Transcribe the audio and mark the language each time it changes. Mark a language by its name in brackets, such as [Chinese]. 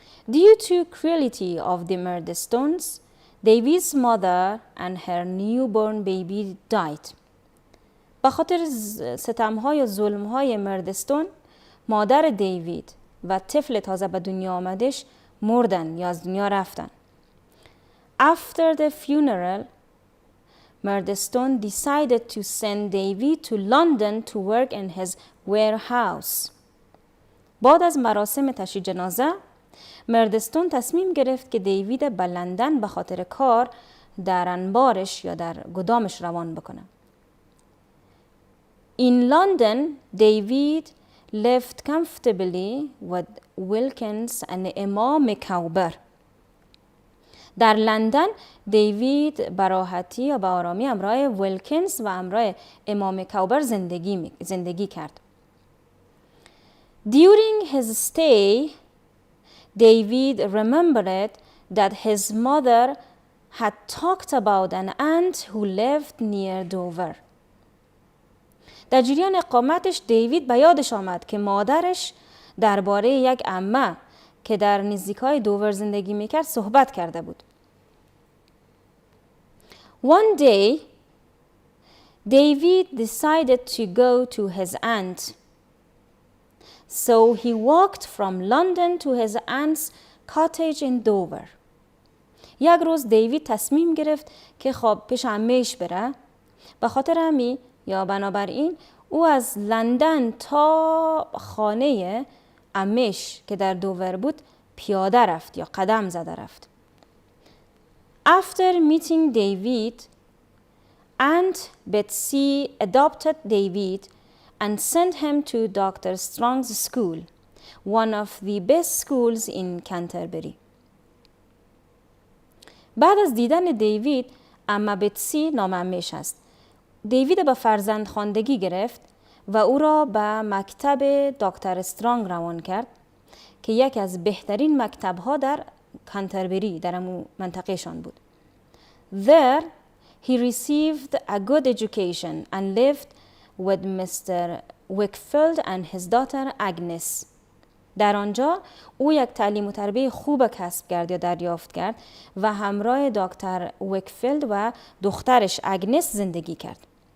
[English] Due to cruelty of the Murdstones, David's mother and her newborn baby died. [Persian] به خاطر ستم‌های و ظلم‌های مردستون، مادر دیوید و طفل تازه به دنیا آمدش مردن یا از دنیا رفتن. [English] After the funeral, Murdstone decided to send David to London to work in his warehouse. [Persian] بعد از مراسم تشییع جنازه، مردستون تصمیم گرفت که دیوید به لندن به خاطر کار در انبارش یا در گدامش روان بکنه. [English] In London, David lived comfortably with Wilkins and Emma McCauber. [Persian] در لندن دیوید به راحتی یا به آرامی همراه ویلکینز و همراه اما مکاوبر زندگی کرد. [English] During his stay, David remembered that his mother had talked about an aunt who lived near Dover. [Persian] در جریان اقامتش دیوید به یادش آمد که مادرش درباره یک عمه که در نزدیکای دوور زندگی میکرد صحبت کرده بود. [English] One day, David decided to go to his aunt. So he walked from London to his aunt's cottage in Dover. [Persian] یک روز دیوید تصمیم گرفت که خب پیش عمه‌اش بره. به خاطر همین یا بنابراین او از لندن تا خانه عمه‌اش که در دوور بود پیاده رفت یا قدم زده رفت. [English] After meeting David, Aunt Betsy adopted David and sent him to Dr. Strong's school, one of the best schools in Canterbury. [Persian] بعد از دیدن دیوید، اما بتسی نامه‌اش است. دیوید به فرزند خواندگی گرفت و او را به مکتب دکتر استرانگ روان کرد که یکی از بهترین مکتب‌ها در کانتربری در امو منطقه‌شان بود. [English] There he received a good education and lived with Mr. Wickfield and his daughter Agnes. [Persian] در آنجا او یک تعلیم و تربیه خوب کسب کرد یا دریافت کرد و همراه دکتر ویکفیلد و دخترش اگنس زندگی کرد.